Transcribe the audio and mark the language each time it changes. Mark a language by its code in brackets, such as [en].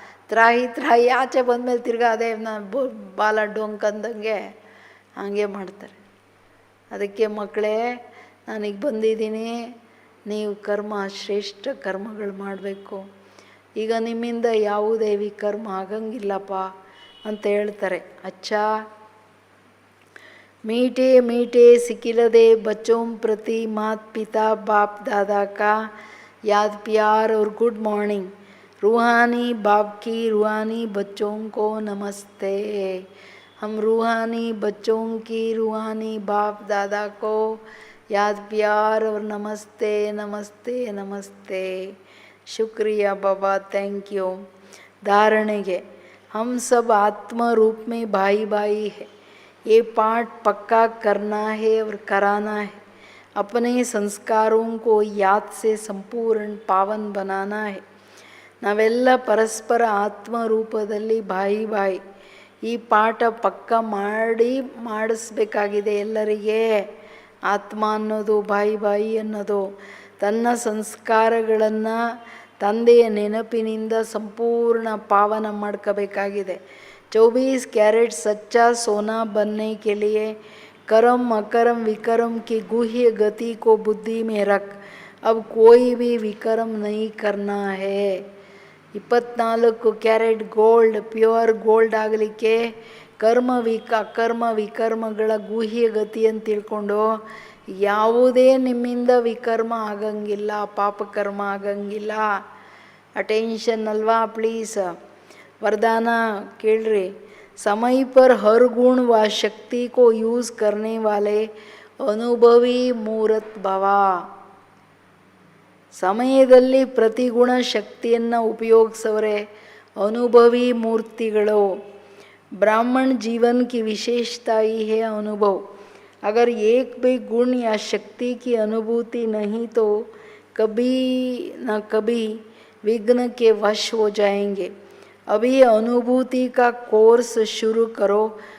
[kn] ತ್ರಾಹಿ ಆಚೆ ಬಂದಮೇಲೆ ತಿರ್ಗಾ ಅದೇ ಬಾಲ ಡೊಂಕಂದಂಗೆ ಹಾಗೆ ಮಾಡ್ತಾರೆ. ಅದಕ್ಕೆ ಮಕ್ಕಳೇ ನಾನೀಗ ಬಂದಿದ್ದೀನಿ, ನೀವು ಕರ್ಮ ಶ್ರೇಷ್ಠ ಕರ್ಮಗಳು ಮಾಡಬೇಕು. ಈಗ ನಿಮ್ಮಿಂದ ಯಾವುದೇ ವಿಕರ್ಮ ಆಗಂಗಿಲ್ಲಪ್ಪ ಅಂತ ಹೇಳ್ತಾರೆ. [hi] ಅಚ್ಚಾ मीठे मीठे सिकिलदे बच्चों प्रति मात पिता बाप दादा का याद प्यार और गुड मॉर्निंग. रूहानी बाप की रूहानी बच्चों को नमस्ते. हम रूहानी बच्चों की रूहानी बाप दादा को याद प्यार और नमस्ते नमस्ते नमस्ते. शुक्रिया बाबा, थैंक यू. [kn] धारणेगे [hi] हम सब आत्म रूप में भाई भाई है. ये पाठ पक्का करना है और कराना है. अपने संस्कारों को याद से संपूर्ण पावन बनाना है. [kn] ನಾವೆಲ್ಲ ಪರಸ್ಪರ ಆತ್ಮರೂಪದಲ್ಲಿ ಬಾಯಿ ಈ ಪಾಠ ಪಕ್ಕ ಮಾಡಿಸ್ಬೇಕಾಗಿದೆ ಎಲ್ಲರಿಗೆ. ಆತ್ಮ ಅನ್ನೋದು ಬಾಯಿ ಅನ್ನೋದು ತನ್ನ ಸಂಸ್ಕಾರಗಳನ್ನು ತಂದೆಯ ನೆನಪಿನಿಂದ ಸಂಪೂರ್ಣ ಪಾವನ ಮಾಡ್ಕೋಬೇಕಾಗಿದೆ. [hi] 24 कैरेट सच्चा सोना बनने के लिए कर्म अकर्म विकर्म की गुह्य गति को बुद्धि में रख. अब कोई भी विकर्म नहीं करना है. [kn] 24 ಕ್ಯಾರೆಟ್ ಗೋಲ್ಡ್, ಪ್ಯೂರ್ ಗೋಲ್ಡ್ ಆಗಲಿಕ್ಕೆ ಅಕರ್ಮ ವಿಕರ್ಮಗಳ ಗುಹ್ಯ ಗತಿ ಅಂತ ತಿಳ್ಕೊಂಡು ಯಾವುದೇ ನಿಮ್ಮಿಂದ ವಿಕರ್ಮ ಆಗಂಗಿಲ್ಲ, ಪಾಪಕರ್ಮ ಆಗಂಗಿಲ್ಲ. ಅಟೆನ್ಷನ್ ಅಲ್ವಾ ಪ್ಲೀಸ್. वरदाना केळ्री. [hi] समय पर हर गुण व शक्ति को यूज़ करने वाले अनुभवी मूर्त भव. [kn] ಸಮಯದಲ್ಲಿ ಪ್ರತಿಗುಣ ಶಕ್ತಿಯನ್ನು ಉಪಯೋಗಿಸೋರೆ ಅನುಭವಿ ಮೂರ್ತಿಗಳು. [hi] ब्राह्मण जीवन की विशेषता ही है अनुभव. अगर एक भी गुण या शक्ति की अनुभूति नहीं तो कभी न कभी विघ्न के वश हो जाएंगे. अभी अनुभूति का कोर्स शुरू करो.